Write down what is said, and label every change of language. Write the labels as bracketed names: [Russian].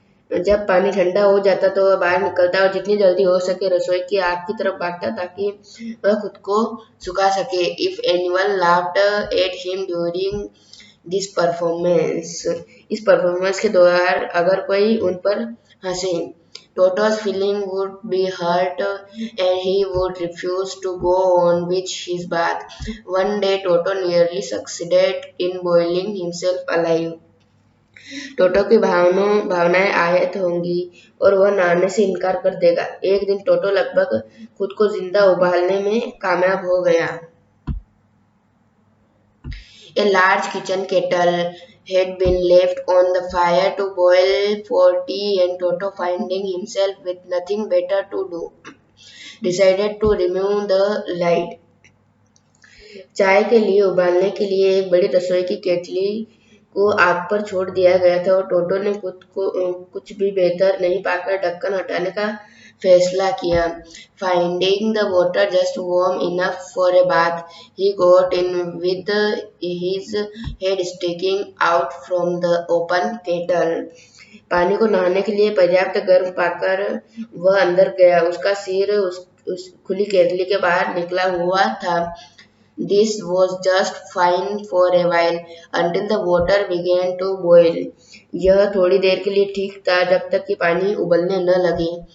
[Hindi] जब पानी ठंडा हो जाता तो वह बाहर निकलता और जितनी जल्दी हो सके रसोई की आग की तरफ भागता ताकि वह खुद को सुखा सके। [English] If anyone laughed at him during this performance, [Hindi] इस परफॉर्मेंस के दौरान अगर कोई उन पर हंसे, [English] Toto's feeling would be hurt and he would refuse to go on with his bath. One day Toto nearly succeeded in boiling himself alive. [Hindi] टोटो की भावनाएं आहत होंगी और वह नहाने से इनकार कर देगा। एक दिन टोटो लगभग खुद को जिंदा उबालने में कामयाब हो गया। [English] A large kitchen kettle had been left on the fire to boil for tea, and Toto, finding himself with nothing better to do, decided to remove the light. [Hindi] चाय के लिए उबालने के लिए एक बड़ी रसोई की केतली को आग पर छोड़ दिया गया था और टोटो ने खुद को कुछ भी बेहतर नहीं पाकर ढक्कन हटाने का फैसला किया। [English] Finding the water just warm enough for a bath, he got in with his head sticking out from the open kettle. [Hindi] पानी को नहाने के लिए पर्याप्त गर्म पाकर वह अंदर गया। उसका सिर उस खुली केतली के बाहर निकला हुआ था। [English] This was just fine for a while until the water began to boil. [Hindi] यह थोड़ी देर के लिए ठीक था जब तक कि पानी उबलने न लगे।